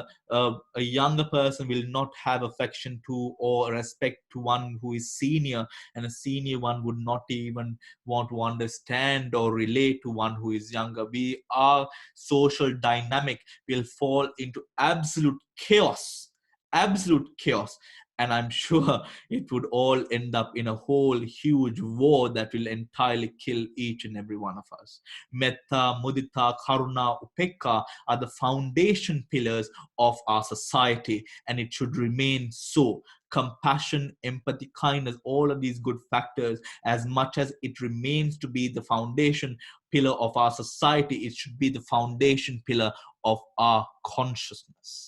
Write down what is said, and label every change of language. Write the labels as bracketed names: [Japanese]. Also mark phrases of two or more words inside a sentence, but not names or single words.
[English] A younger person will not have affection to or respect to one who is senior, and a senior one would not even want to understand or relate to one who is younger. Our social dynamic will fall into absolute chaos, and I'm sure it would all end up in a whole huge war that will entirely kill each and every one of us. [Pali] Metta, mudita, karuna, upekka [English] are the foundation pillars of our society, and it should remain so. Compassion, empathy, kindness, all of these good factors, as much as it remains to be the foundation pillar of our society, it should be the foundation pillar of our consciousness.